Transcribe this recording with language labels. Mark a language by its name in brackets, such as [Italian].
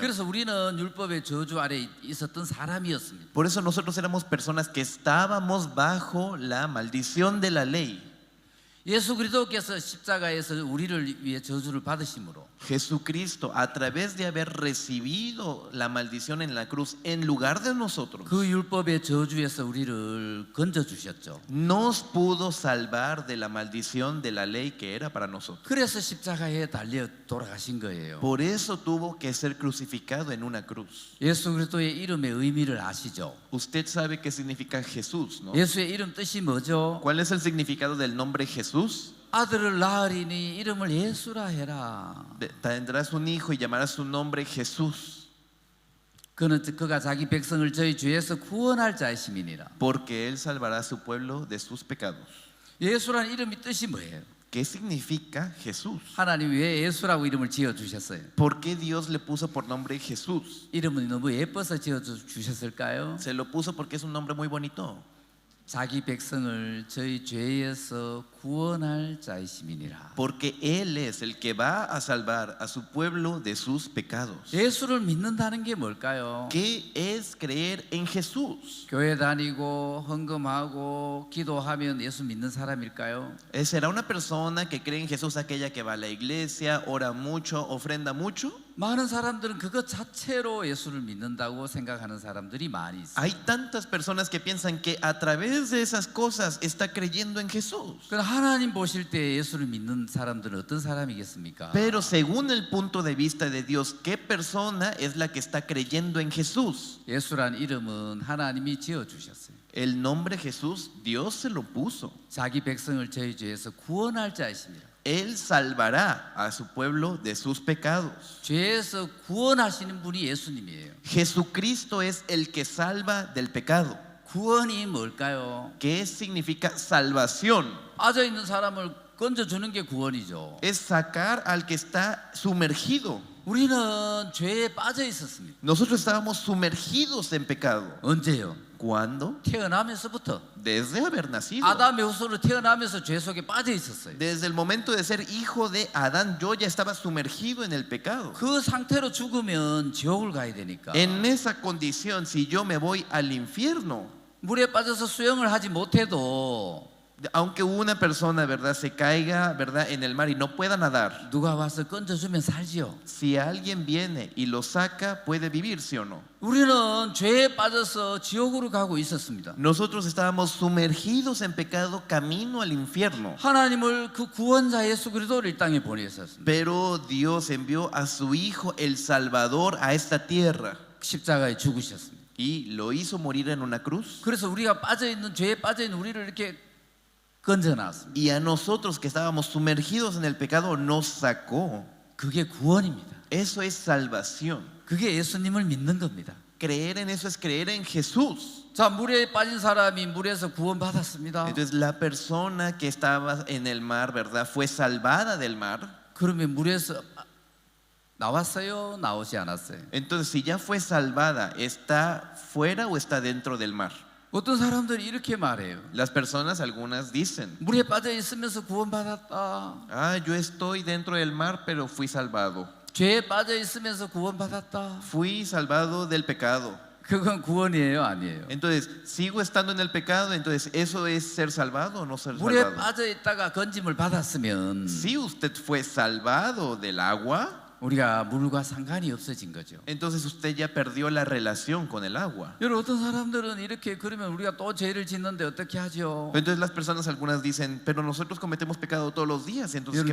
[Korean] 그래서 우리는 율법의 저주 아래 있었던 사람이었습니다. [Spanish] Por eso nosotros éramos personas que estábamos bajo la maldición de la ley. [Korean] 예수 그리스도께서 십자가에서 우리를 위해 저주를 받으심으로 [Spanish] Jesucristo, a través de haber recibido la maldición en la cruz en lugar de nosotros, [Korean] 그 율법의 저주에서 우리를 건져 주셨죠. [Spanish] nos pudo salvar de la maldición de la ley que era para nosotros. [Korean] 그래서 십자가에 달려 돌아가신 거예요. [Spanish] Por eso tuvo que ser crucificado en una cruz. [Korean] 예수 그리스도의 이름의 의미를 아시죠? [Spanish] Usted sabe qué significa Jesús, ¿no? [Korean] 예수의 이름 뜻이 뭐죠? [Spanish] ¿Cuál es el significado del nombre Jesús? [Korean] 아들을 낳으리니 이름을 예수라 해라. [Spanish] Tendrás un hijo y llamarás su nombre Jesús, [Korean] 그가 자기 백성을 저희 죄에서 구원할 자의 시민이라. [Spanish] porque él salvará a su pueblo de sus pecados. [Korean] 예수라는 이름이 뜻이 뭐예요? [Spanish] ¿Qué significa Jesús? [Korean] 하나님이 왜 예수라고 이름을 지어 주셨어요? [Spanish] ¿Por qué Dios le puso por nombre Jesús? [Korean] 이름은 너무 예뻐서 지어 주셨을까요? [Spanish] Se lo puso porque es un nombre muy bonito. [Korean] 자기 백성을 저희 죄에서 구원할 자이심이니라. [Spanish] Porque Él es el que va a salvar a su pueblo de sus pecados. [Korean] 예수를 믿는다는 게 뭘까요? [Spanish] ¿Qué es creer en Jesús? [Korean] 교회 다니고 헌금하고 기도하면 예수 믿는 사람일까요? [Spanish] ¿Será una persona que cree en Jesús aquella que va a la iglesia, ora mucho, ofrenda mucho? [Korean] 많은 사람들은 그것 자체로 예수를 믿는다고 생각하는 사람들이 많이 있어요. [Spanish] Hay tantas personas que piensan que a través de esas cosas está creyendo en Jesús. [Korean] 그럼 하나님 보실 때 예수를 믿는 사람들은 어떤 사람이겠습니까? [Spanish] Pero según el punto de vista de Dios, ¿qué persona es la que está creyendo en Jesús? [Korean] 예수란 이름은 하나님이 지어 주셨어요. [Spanish] El nombre Jesús, Dios se lo puso. [Korean] 자기 백성을 저희 죄에서 구원할 자이십니다. [Spanish] Él salvará a su pueblo de sus pecados. [Korean] 죄에서 구원하시는 분이 예수님이에요. [Spanish] Jesucristo es el que salva del pecado. [Korean] 구원이 뭘까요? [Spanish] ¿Qué significa salvación? [Korean] 빠져 있는 사람을 건져 주는 게 구원이죠. [Spanish] Es sacar al que está sumergido. [Korean] 우리는 죄에 빠져 있었습니다. [Spanish] Nosotros estábamos sumergidos en pecado. [Korean] 언제요? [Spanish] ¿Cuándo? [Korean] 태어나면서부터. [Spanish] Desde haber nacido. [Korean] 아담의 후손으로 태어나면서 죄 속에 빠져 있었어요. [Spanish] Desde el momento de ser hijo de Adán, yo ya estaba sumergido en el pecado. [Korean] 그 상태로 죽으면 지옥을 가야 되니까. [Spanish] En esa condición, si yo me voy al infierno, [Korean] 물에 빠져서 수영을 하지 못해도 [Spanish] aunque una persona, ¿verdad?, se caiga, ¿verdad?, en el mar y no pueda nadar, [Korean] 누가 와서 건져주면 살지요. [Spanish] si alguien viene y lo saca, puede vivir, ¿sí o no? [Korean] 우리는 죄에 빠져서 지옥으로 가고 있었습니다. [Spanish] Nosotros estábamos sumergidos en pecado camino al infierno. [Korean] 하나님을 그 구원자 예수 그리스도를 이 땅에 보내셨습니다. [Spanish] Pero Dios envió a su Hijo, el Salvador, a esta tierra [Korean] 십자가에 죽으셨습니다. [Spanish] y lo hizo morir en una cruz. [Korean] 그래서 우리가 빠져 있는 죄에 빠져 있는 우리를 이렇게 건져놨습니다. [Spanish] Y a nosotros que estábamos sumergidos en el pecado nos sacó. [Korean] 그게 구원입니다. [Spanish] Eso es salvación. [Korean] 그게 예수님을 믿는 겁니다. [Spanish] Creer en eso es creer en Jesús. [Korean] 자, 물에 빠진 사람이 물에서 구원받았습니다. [Spanish] Entonces la persona que estaba en el mar, ¿verdad?, fue salvada del mar. [Korean] 그러면 물에서 나왔어요? 나오지 않았어요? [Spanish] Entonces si ya fue salvada, ¿está fuera o está dentro del mar? [Korean] 어떤 사람들이 이렇게 말해요. [Spanish] Las personas, algunas dicen, [Korean] 물에 빠져 있으면서 구원받았다. [Spanish] yo estoy dentro del mar, pero fui salvado. [Korean] 죄에 빠져 있으면서 구원받았다. [Spanish] Fui salvado del pecado. [Korean] 그건 구원이에요, 아니에요? [Spanish] Entonces, sigo estando en el pecado, entonces, ¿eso es ser salvado o no ser [Korean] 물에 [Spanish] salvado? [Korean] 빠져 있다가 건짐을 받았으면 [Spanish] Si usted fue salvado del agua, [Korean] 우리가 물과 상관이 없어진 거죠. [Spanish] entonces usted ya perdió la relación con el agua. [Korean] 여러분, 어떤 사람들은 이렇게 그러면 우리가 또 죄를 짓는데 어떻게 하죠? [Spanish] Entonces las personas, algunas dicen, pero nosotros cometemos pecado todos los días, entonces ¿qué